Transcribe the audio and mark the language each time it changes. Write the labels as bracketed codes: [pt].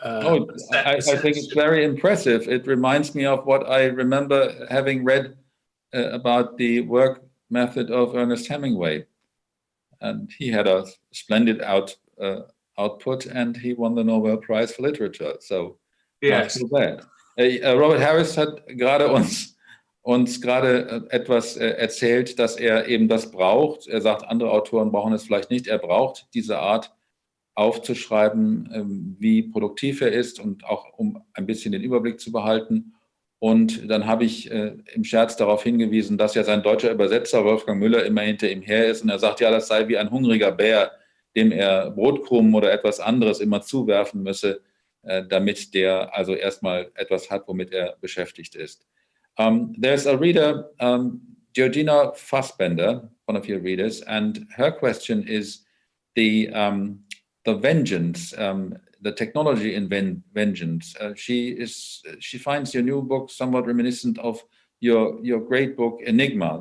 [en] I think it's very impressive. It reminds me of what I remember having read about the work method of Ernest Hemingway. And he had a splendid output, and he won the Nobel Prize for Literature. So yes. Not so bad. [de] Robert Harris hat uns gerade etwas erzählt, dass er eben das braucht. Er sagt, andere Autoren brauchen es vielleicht nicht. Er braucht diese Art aufzuschreiben, wie produktiv er ist und auch um ein bisschen den Überblick zu behalten. Und dann habe ich im Scherz darauf hingewiesen, dass ja sein deutscher Übersetzer Wolfgang Müller immer hinter ihm her ist. Und er sagt, ja, das sei wie ein hungriger Bär, dem er Brotkrumen oder etwas anderes immer zuwerfen müsse, damit der also erstmal etwas hat, womit er beschäftigt ist. [en] There's a reader, Georgina Fassbender, one of your readers, and her question is the vengeance, the technology in vengeance. She finds your new book somewhat reminiscent of your great book Enigma.